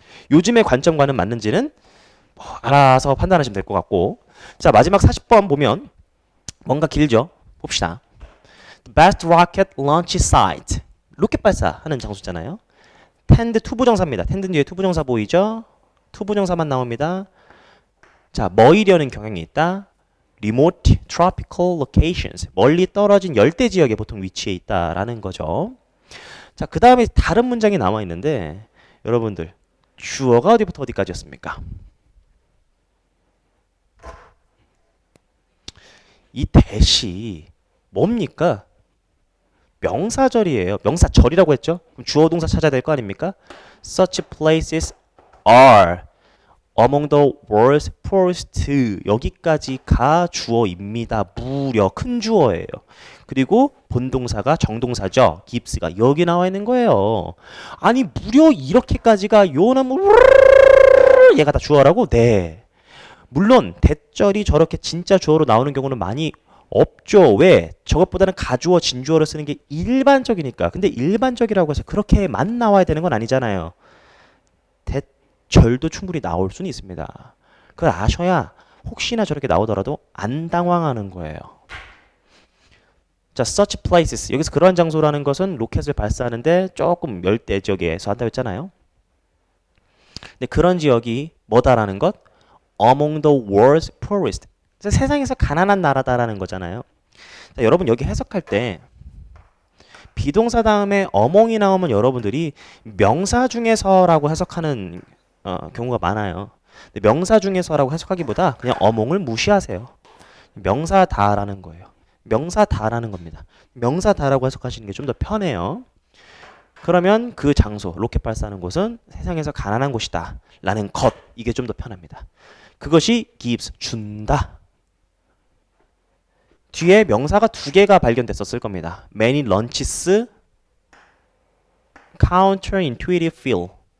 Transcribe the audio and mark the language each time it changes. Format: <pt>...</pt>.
<ko>요즘의 관점과는 맞는지는 뭐 알아서 판단하시면 될 것 같고. 자, 마지막 40번 보면 뭔가 길죠. 봅시다.</ko> <en>The best rocket launch site.</en> <ko>로켓 발사하는 장소잖아요. 텐드 투부정사입니다. 텐드 뒤에 투부정사 보이죠? 투부정사만 나옵니다. 자, 뭐이려는 경향이 있다.</ko> <en>Remote tropical locations.</en> <ko>멀리 떨어진 열대 지역에 보통 위치해 있다라는 거죠. 자, 그 다음에 다른 문장이 나와 있는데 여러분들 주어가 어디부터 어디까지였습니까? 이 대시 뭡니까? 명사절이에요. 명사절이라고 했죠? 그럼 주어 동사 찾아야 될 거 아닙니까?</ko> <en>Such places are among the world's poorest.</en> <ko>여기까지가 주어입니다. 무려 큰 주어예요. 그리고 본동사가 정동사죠. gives가 여기 나와 있는 거예요. 아니 무려 이렇게까지가 요는 얘가 다 주어라고? 네. 물론 대절이 저렇게 진짜 주어로 나오는 경우는 많이 없죠. 왜? 저것보다는 가주어, 진주어를 쓰는 게 일반적이니까. 근데 일반적이라고 해서 그렇게만 나와야 되는 건 아니잖아요. 대절도 충분히 나올 수는 있습니다. 그걸 아셔야 혹시나 저렇게 나오더라도 안 당황하는 거예요.</ko> <en>자, such places.</en> <ko>여기서 그러한 장소라는 것은 로켓을 발사하는데 조금 열대 지역에서 한다고 했잖아요. 근데 그런 지역이 뭐다라는 것?</ko> <en>Among the world's poorest.</en> <ko>세상에서 가난한 나라다라는 거잖아요. 자, 여러분 여기 해석할 때 비동사 다음에 among이 나오면 여러분들이 명사 중에서라고 해석하는 경우가 많아요. 근데 명사 중에서라고 해석하기보다 그냥 among을 무시하세요. 명사다라는 거예요. 명사다라는 겁니다. 명사다라고 해석하시는 게 좀 더 편해요. 그러면 그 장소, 로켓 발사하는 곳은 세상에서 가난한 곳이다 라는 것, 이게 좀 더 편합니다. 그것이 gives, 준다. 뒤에 명사가 두 개가 발견됐었을 겁니다.</ko> <en>Many lunches, counterintuitive feel.</en>